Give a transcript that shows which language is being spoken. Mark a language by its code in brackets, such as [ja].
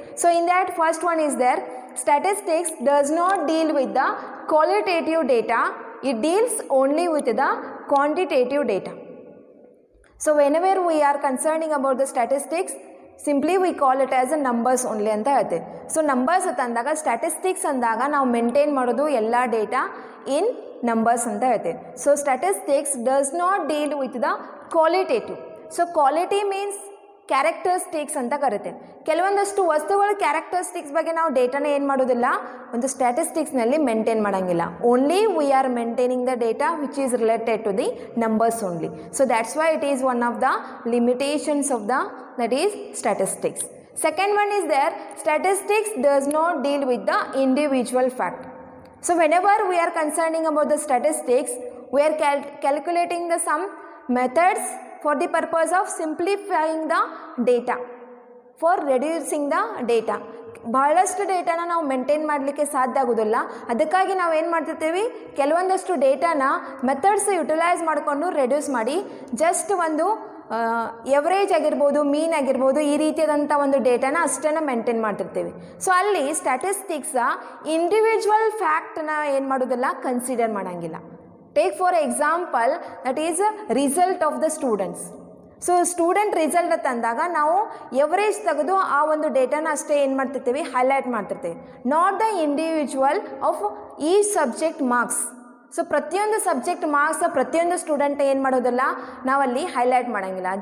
[en] So in that first one is there, statistics does not deal with the qualitative data, it deals only with the quantitative data. So whenever we are concerning about the statistics, simply we call it as a numbers only [kn] anta ಹೇಳ್ತೇವೆ. So numbers ಅಂದಾಗ statistics ಅಂದಾಗ ನಾವು maintain ಮಾಡೋದು ಎಲ್ಲ data [en] in numbers [kn] ಅಂತ ಹೇಳ್ತೇವೆ. [en] So statistics does not deal with the qualitative. So quality means [kn] characteristics ಅಂತ ಕರಿತೇವೆ. ಕೆಲವೊಂದಷ್ಟು ವಸ್ತುಗಳ ಕ್ಯಾರೆಕ್ಟರಿಸ್ಟಿಕ್ಸ್ ಬಗ್ಗೆ ನಾವು ಡೇಟಾನ ಏನು ಮಾಡೋದಿಲ್ಲ, ಒಂದು ಸ್ಟ್ಯಾಟಿಸ್ಟಿಕ್ಸ್ನಲ್ಲಿ ಮೇಂಟೈನ್ ಮಾಡೋಂಗಿಲ್ಲ. [en] Only we are maintaining the data which is related to the numbers only. So that's why it is one of the limitations of that is statistics. Second one is there, statistics does not deal with the individual fact. So whenever we are concerning about the statistics, we are calculating the some methods for the purpose of simplifying the data, for reducing the data. [kn] ಬಹಳಷ್ಟು ಡೇಟಾನ ನಾವು maintain ಮಾಡಲಿಕ್ಕೆ ಸಾಧ್ಯ ಆಗೋದಿಲ್ಲ. ಅದಕ್ಕಾಗಿ ನಾವು ಏನು ಮಾಡ್ತಿರ್ತೀವಿ, ಕೆಲವೊಂದಷ್ಟು ಡೇಟಾನ ಮೆಥಡ್ಸ್ ಯುಟಿಲೈಸ್ ಮಾಡಿಕೊಂಡು ರೆಡ್ಯೂಸ್ ಮಾಡಿ ಜಸ್ಟ್ ಒಂದು ಎವರೇಜ್ ಆಗಿರ್ಬೋದು, ಮೀನ್ ಆಗಿರ್ಬೋದು, ಈ ರೀತಿಯಾದಂಥ ಒಂದು ಡೇಟಾನ ಅಷ್ಟನ್ನು ಮೇಂಟೈನ್ ಮಾಡ್ತಿರ್ತೀವಿ. ಸೊ ಅಲ್ಲಿ ಸ್ಟ್ಯಾಟಿಸ್ಟಿಕ್ಸ್ ಇಂಡಿವಿಜುವಲ್ ಫ್ಯಾಕ್ಟ್ನ ಏನು ಮಾಡೋದಿಲ್ಲ, ಕನ್ಸಿಡರ್ ಮಾಡೋಂಗಿಲ್ಲ. [en] Take for example, that is a result of the students. [kn] So student result ತಂದಾಗ ನಾವು ಎವರೇಜ್ ತೆಗೆದು ಆ ಒಂದು ಡೇಟಾನ ಅಷ್ಟೇ ಏನು ಮಾಡ್ತಿರ್ತೀವಿ, ಹೈಲೈಟ್ ಮಾಡ್ತಿರ್ತೀವಿ. [en] Not the individual of ಈ subject marks. [kn] ಸೊ ಪ್ರತಿಯೊಂದು ಸಬ್ಜೆಕ್ಟ್ ಮಾರ್ಕ್ಸ್ ಪ್ರತಿಯೊಂದು ಸ್ಟೂಡೆಂಟ್ ಏನು ಮಾಡೋದಿಲ್ಲ, ನಾವಲ್ಲಿ ಹೈಲೈಟ್ ಮಾಡೋಂಗಿಲ್ಲ.